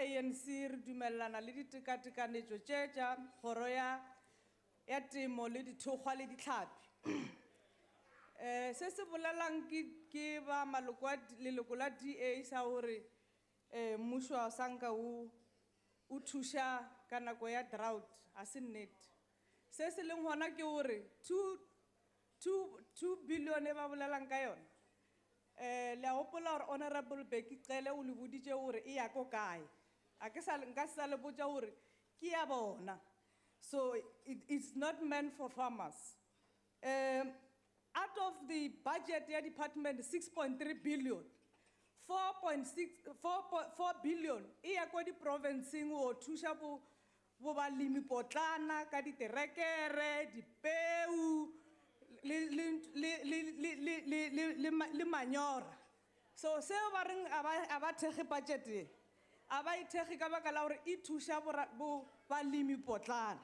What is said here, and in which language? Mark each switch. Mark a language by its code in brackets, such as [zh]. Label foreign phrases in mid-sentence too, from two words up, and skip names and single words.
[nso] ANC re dumellana le ditekatekanetso tše tša kgoro ya temo le dithokgwa le ditlhapi se se bolelang ke ba maloko a leloko la DA sa gore mmušo wa sanka o thuša ka nako ya drought a se nnete se se leng gona ke gore 2 billion e ba bolelang ka yona le a gopola gore Honorable Becky Cele o le boditše gore e ya ko kae nka se sa le botša gore ke ya bona, [en] so it's not meant for farmers. Out of the budget [nso] ya department 6.3 billion 4 billion e ya ko di-provinceng go thuša bo balemi potlana ka diterekere, dipeu le manyora. So seo ba reng a ba thekge budget e a ba ithekge ka baka la gore e thuša bo balemi potlana.